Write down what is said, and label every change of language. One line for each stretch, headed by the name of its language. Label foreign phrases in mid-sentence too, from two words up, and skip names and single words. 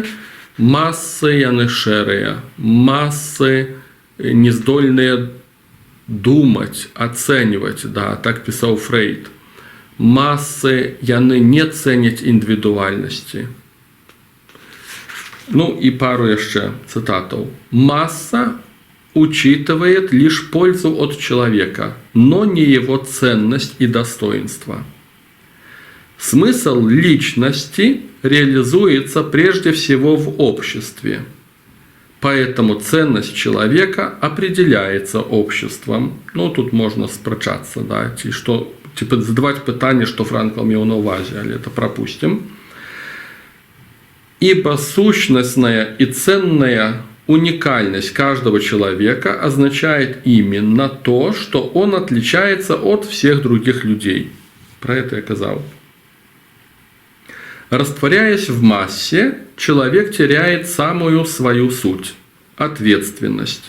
Belarusian: Масы яны шэрыя, масы нездольныя думаць, ацэньваць, да, так пісаў Фрейд. Масы яны не цэняць індывідуальнасці.
Russian: Ну и пару еще цитатов. «Масса учитывает лишь пользу от человека, но не его ценность и достоинство. Смысл личности реализуется прежде всего в обществе, поэтому ценность человека определяется обществом». Ну, тут можно спрачаться, да, что, типа, задавать питание, что Франкл имел
Belarusian: на увазе,
Russian: але это пропустим. Ибо сущностная и ценная уникальность каждого человека означает именно то, что он отличается от всех других людей. Про это я сказал. Растворяясь в массе, человек теряет самую свою суть – ответственность.